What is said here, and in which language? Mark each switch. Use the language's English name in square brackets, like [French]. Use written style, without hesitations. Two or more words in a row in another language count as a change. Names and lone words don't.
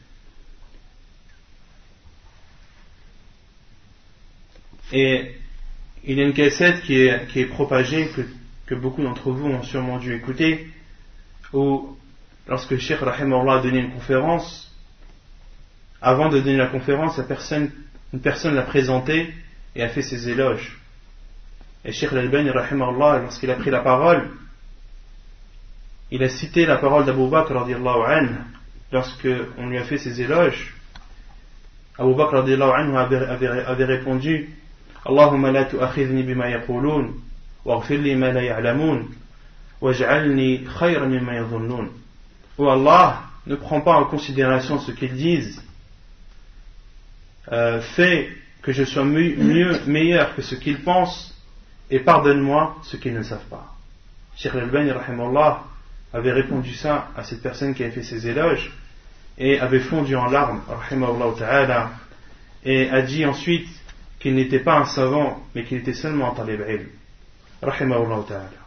[French] Et il y a une cassette qui est propagée, que beaucoup d'entre vous ont sûrement dû écouter, où lorsque le Cheikh rahimahullah a donné une conférence, avant de donner la conférence, une personne l'a présenté et a fait ses éloges. Et Cheikh Al-Albani rahimahullah, lorsqu'il a pris la parole, il a cité la parole d'Abu Bakr [Arabic] رضي الله عنه [French] lorsque on lui a fait ses éloges. Abu Bakr [Arabic] رضي الله عنه [French] avait répondu: [Arabic] اللهم لا تؤاخذني بما يقولون واغفر لي ما لا يعلمون وَاجْعَلْنِي خَيْرًا مِمَّا يَظُنُّونَ. [French] Oh Allah, ne prends pas en considération ce qu'ils disent, fais que je sois meilleur que ce qu'ils pensent, et pardonne-moi ce qu'ils ne savent pas. Cheikh Al-Albani rahimahullah avait répondu ça à cette personne qui avait fait ses éloges, et avait fondu en larmes [Arabic] رحمه الله تعالى, [French] et a dit ensuite qu'il n'était pas un savant, mais qu'il était seulement un [Arabic] طالب علم رحمه الله تعالى.